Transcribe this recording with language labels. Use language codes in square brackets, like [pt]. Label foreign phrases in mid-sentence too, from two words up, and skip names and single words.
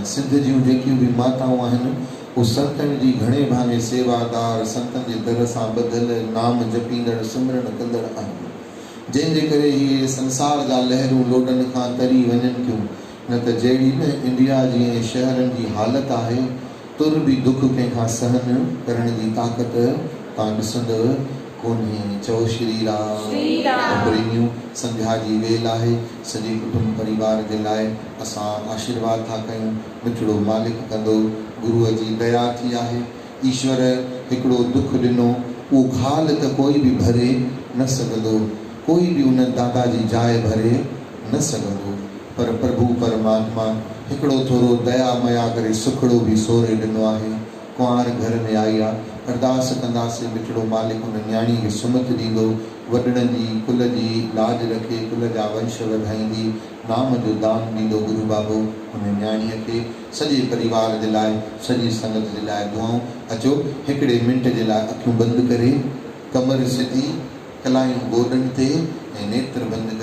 [sd] सिंध जूं जेकियूं बि माताऊं आहिनि उहे संतनि जी घणे भाङे सेवादार, संतनि जे दर सां ॿधल, नाम जपींदड़, सिमरन कंदड़ आहिनि, जंहिंजे करे इहे संसार जा लहरूं लोॾनि खां तरी वञनि थियूं। न त जहिड़ी न इंडिया जी ऐं शहरनि जी हालत आहे, तुर बि दुख कंहिंखां सहन करण जी ताक़त तव्हां ॾिसंदव कोन्हे। चओ श्री राम। प्रेमियूं, संध्या जी वेल आहे, सॼे कुटुंब परिवार जे लाइ असां आशीर्वाद था कयूं। मिठड़ो मालिक कंदो, गुरुअ जी दया थी आहे। ईश्वर हिकिड़ो दुख ॾिनो, उहो खाल त कोई बि भरे न सघंदो, कोई बि उन दादा जी जाइ भरे न सघंदो, पर प्रभु परमात्मा हिकिड़ो थोरो दया मया करे सुखड़ो बि सोरे ॾिनो आहे। कुंवार घर में आई आहे, अरदास कंदासीं मिठड़ो मालिक हुन न्याणी खे सुमत ॾींदो, वॾड़नि जी कुल जी लाज रखे, कुल जा वंश वधाईंदी, नाम जो दान ॾींदो गुरु बाबो हुन न्याणीअ खे। सॼे परिवार जे लाइ, सॼी संगत जे लाइ दुआऊं। अचो हिकिड़े मिंट जे लाइ अखियूं बंदि करे, कमर सिधी, कलायूं गोॾनि ते ऐं नेत्र बंदि करे